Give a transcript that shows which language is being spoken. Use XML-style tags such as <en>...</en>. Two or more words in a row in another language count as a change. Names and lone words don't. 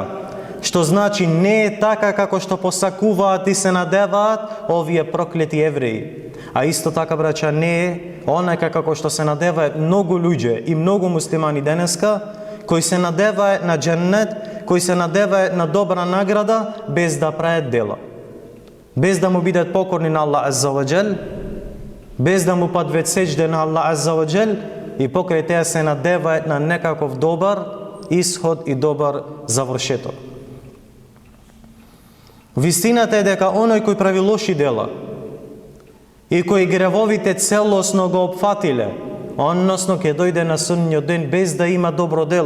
<mk>Што значи не е така како што посакуваат и се надеваат овие проклети евреи. А исто така, браќа, не е онака како што се надеваат многу луѓе и многу муслимани денеска, кои се надеваат на џеннет, кои се надеваат на добра награда без да прават дела. Без да му бидат покорни на Аллах</mk> <ar>عز وجل,</ar> <mk>без да му падвет сеџде на Аллах</mk> <ar>عز وجل</ar> <mk>и покрај теа се надеваат на некаков добар исход и добар завршеток. Вистината е дека оној кој прави лоши дела и кој гревовите целосно го опфатиле, односно ќе дојде на судниот ден без да има добро дело.</mk>